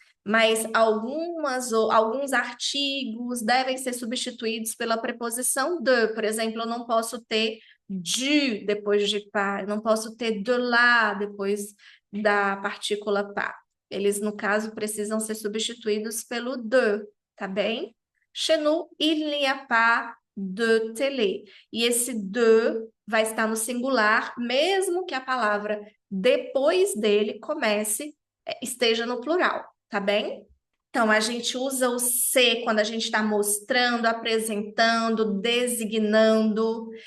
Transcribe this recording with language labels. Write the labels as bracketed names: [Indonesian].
[Portuguese] Mas alguns artigos devem ser substituídos pela preposição de. Por exemplo, eu não posso ter de depois de par, eu não posso ter de lá depois da partícula par. Eles, no caso, precisam ser substituídos pelo de, tá bem? [French] Chez nous, il n'y a pas de télé. [Portuguese] E esse de vai estar no singular, mesmo que a palavra depois dele esteja no plural, tá bem? Então, a gente usa o se quando a gente está mostrando, apresentando, designando.